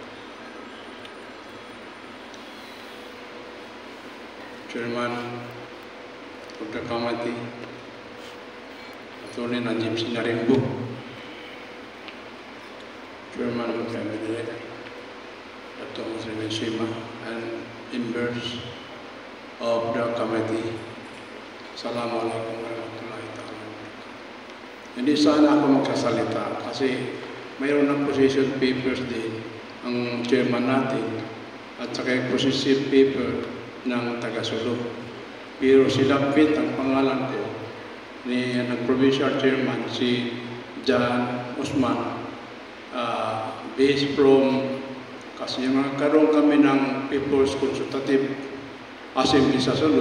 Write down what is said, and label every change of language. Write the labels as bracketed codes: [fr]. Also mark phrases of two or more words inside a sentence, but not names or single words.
[en] Chairman of the committee, Attorney Najib Sinarimbu, Chairman of the MNLF, Dr. Muslimin Shima, and members of the committee. [ar] السلام عليكم ورحمة الله وبركاته. [tl] Hindi sana ako magsasalita kasi mayroon ng [en] position papers [tl] din ang chairman natin at saka yung [en] position paper [tl] ng taga-Sulu. Pero silapit ang pangalan ko ni [en] provincial chairman [tl] si Jan Usman [en] based from [tl] kasi magkaroon kami ng People's Consultative Assembly sa Sulu.